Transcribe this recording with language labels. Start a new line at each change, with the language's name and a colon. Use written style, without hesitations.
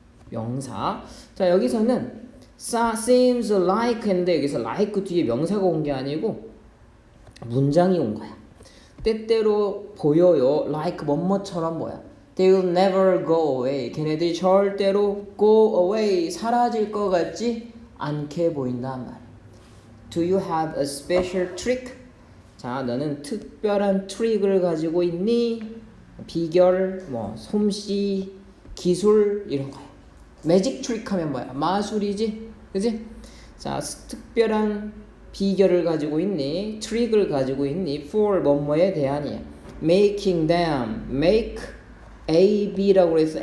Korean: 명사. 자, 여기서는 seems like 했는데 여기서 like 뒤에 명사가 온 게 아니고 문장이 온 거야. 때때로 보여요. like 뭐뭐처럼 보여.
English: They will never go away.
Korean: 걔네들이 절대로
English: go away.
Korean: 사라질 것 같지 않게 보인단 말이야.
English: Do you have a special trick?
Korean: 자, 너는 특별한 트릭을 가지고 있니? 비결, 뭐 솜씨, 기술 이런 거야. 매직 트릭 하면 뭐야? 마술이지, 그지? 자, 특별한 비결을 가지고 있니? 트릭을 가지고 있니? For 뭐뭐에 대한이야.
English: Making them,
Korean: make A, B라고 그랬어?